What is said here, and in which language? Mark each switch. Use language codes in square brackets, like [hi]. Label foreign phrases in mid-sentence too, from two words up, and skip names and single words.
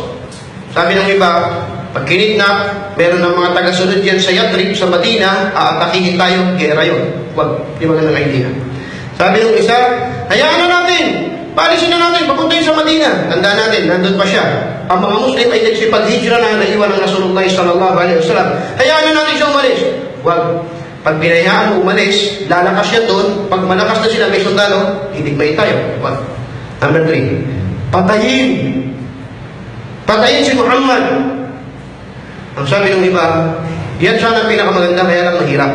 [tl] Sabi ng iba, pag kinidnap, meron ng mga taga-sunod yan sa Yatrib, sa Madina, aatakihin tayo, gera yun. Wag, di magandang idea. Sabi ng isa, hayaan na natin, paalisin na natin, papuntayin sa Madina. Tandaan natin, nandun pa siya. Ang mga Muslim ay nagsipag-hijra na naiwan ng Rasulullah [ar] صلى الله عليه وسلم. [tl] Hayaan na natin siya umalis. Wag, pag pinayaan mo umalis, lalakas siya doon. Pag malakas na sila, may sundalo, hidigmay tayo. Wag. Number 3, patayin. Patayin si Muhammad. Ang sabi ng iba, yan sana ang pinakamaganda, kaya lang mahirap.